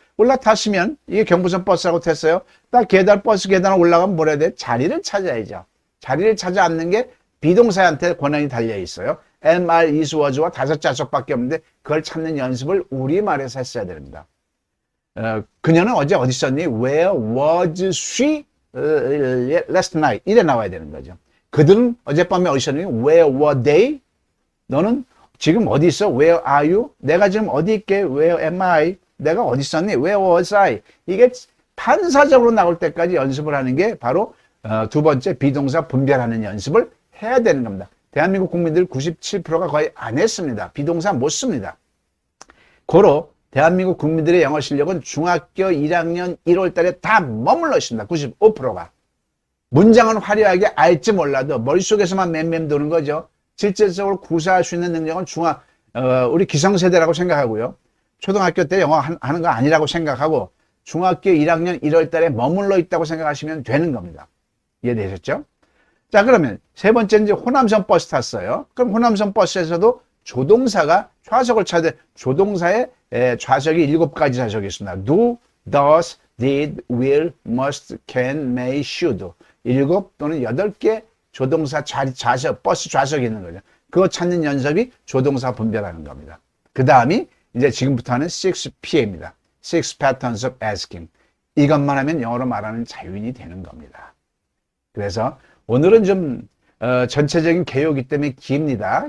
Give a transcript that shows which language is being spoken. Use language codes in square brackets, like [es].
[ko] 올라탔으면 이게 경부선 버스라고 됐어요. 딱 버스 계단을 올라가면 뭐라 해야 돼? 자리를 찾아야죠. 자리를 찾아 앉는 게 비동사한테 권한이 달려 있어요. am, are, is, was와 5자석밖에 없는데 그걸 찾는 연습을 우리말에서 했어야 됩니다. 그녀는 어제 어디 있었니? [en] Where was she last night? [ko] 이래 나와야 되는 거죠. 그들은 어젯밤에 어디 있었니? [en] Where were they? [ko] 너는 지금 어디 있어? [en] Where are you? [ko] 내가 지금 어디 있게? [en] Where am I? [ko] 내가 어디 있었니? [en] Where was I? [ko] 이게 반사적으로 나올 때까지 연습을 하는 게 바로 두 번째 비동사 분별하는 연습을 해야 되는 겁니다. 대한민국 국민들 97%가 거의 안 했습니다. 비동사 못 씁니다. 고로 대한민국 국민들의 영어 실력은 중학교 1학년 1월 달에 다 머물러 있습니다. 95%가. 문장은 화려하게 알지 몰라도 머릿속에서만 맴맴 도는 거죠. 실질적으로 구사할 수 있는 능력은 우리 기성세대라고 생각하고요. 초등학교 때 영어 하는 거 아니라고 생각하고 중학교 1학년 1월 달에 머물러 있다고 생각하시면 되는 겁니다. 이해되셨죠? 자, 그러면 세 번째 이제 호남선 버스 탔어요. 그럼 호남선 버스에서도 조동사가 좌석을 찾아야 돼. 조동사의 좌석이 7가지 좌석이 있습니다. [en] do, does, did, will, must, can, may, should. [ko] 7 또는 8개 조동사 좌석, 버스 좌석이 있는 거죠. 그거 찾는 연습이 조동사 분별하는 겁니다. 그 다음이 이제 지금부터 하는 6PA입니다. [en] 6 patterns of asking. [ko] 이것만 하면 영어로 말하는 자유인이 되는 겁니다. 그래서 오늘은 좀 전체적인 개요이기 때문에 깁니다.